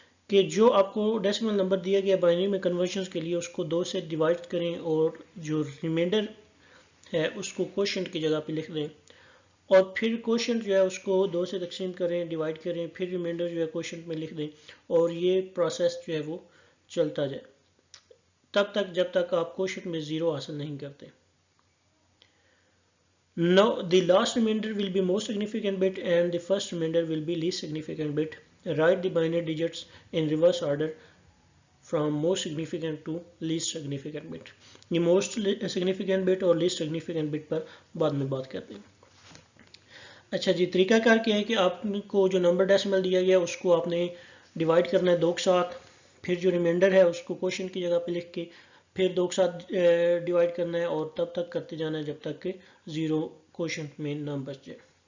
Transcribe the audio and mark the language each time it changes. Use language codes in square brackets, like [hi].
[ur] کہ جو آپ کو ڈیسیمل نمبر دیا گیا بائنری میں کنورژن کے لیے اس کو 2 سے ڈیوائڈ کریں اور جو ریمائنڈر ہے اس کو کوشنٹ کی جگہ پہ لکھ دیں اور پھر کوشنٹ جو ہے اس کو 2 سے تقسیم کریں ڈیوائڈ کریں پھر ریمائنڈر جو ہے کوشنٹ میں لکھ دیں اور یہ پروسیس جو ہے وہ چلتا جائے تب تک جب تک آپ کوشنٹ میں 0 حاصل نہیں کرتے. [en] Now the last remainder will be most significant bit and the first remainder will be least significant bit. Write the binary digits in reverse order from most significant to least significant bit. [ur] یہ most significant bit اور least significant bit پر بعد میں بات کرتے ہیں. اچھا جی، طریقہ کار کیا ہے کہ آپ کو جو نمبر ڈیسیمل دیا گیا اس کو آپ نے ڈیوائڈ کرنا ہے 2 کے ساتھ، پھر جو ریمائنڈر ہے اس کو کوشنٹ کی جگہ پہ لکھ کے پھر 2 کے ساتھ ڈیوائڈ کرنا ہے اور تب تک کرتے جانا ہے جب تک کہ 0 کوشنٹ میں نہ بچ جائے.